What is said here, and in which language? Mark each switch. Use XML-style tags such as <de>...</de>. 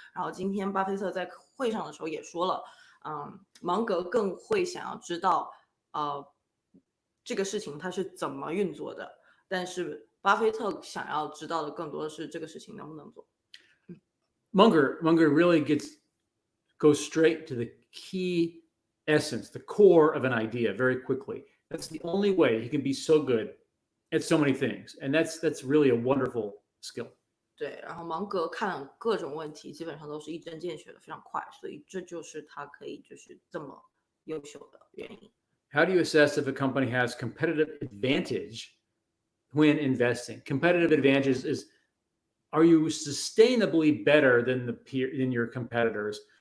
<zh>然后今天巴菲特在会上的时候也说了，芒格更会想要知道这个事情它是怎么运作的，但是巴菲特想要知道的更多的是这个事情能不能做。</zh> <en>Munger really goes straight to the key essence, the core of an idea very quickly. That's the only way he can be so good at so many things. And that's really a wonderful skill.</en> <zh>对，然后芒格看各种问题基本上都是一针见血的，非常快，所以这就是他可以就是这么优秀的原因。</zh> <en>How do you assess if a company has competitive advantage when investing? Competitive advantage is, are you sustainably better than your competitors?</en>